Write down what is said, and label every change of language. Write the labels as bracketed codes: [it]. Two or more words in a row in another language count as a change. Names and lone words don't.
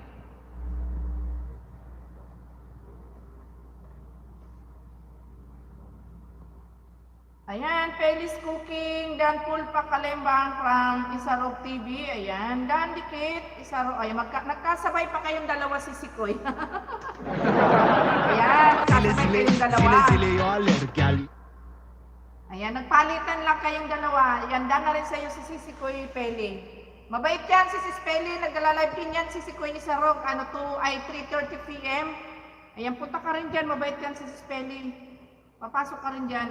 [tl] Ayan, Feliz Cooking, Dan Pulpa Kalembang from Isarog TV. Ayan, Dan Dikit, Isarog. Ayan, nagkasabay pa kayong dalawa sisikoy. Ayan, Zile nagkasabay zile kayong dalawa. zile zile yo alergyal. Ayan, nagpalitan lang kayong dalawa. Ayan, Dan na rin sa'yo si Sisikoy Peli. Mabait yan si Sis Peli, nagla-live din yan si Sisikoy Isarog. 3:30 PM. Ayan, punta ka rin dyan, mabait yan si Sis Peli. Papasok ka rin dyan.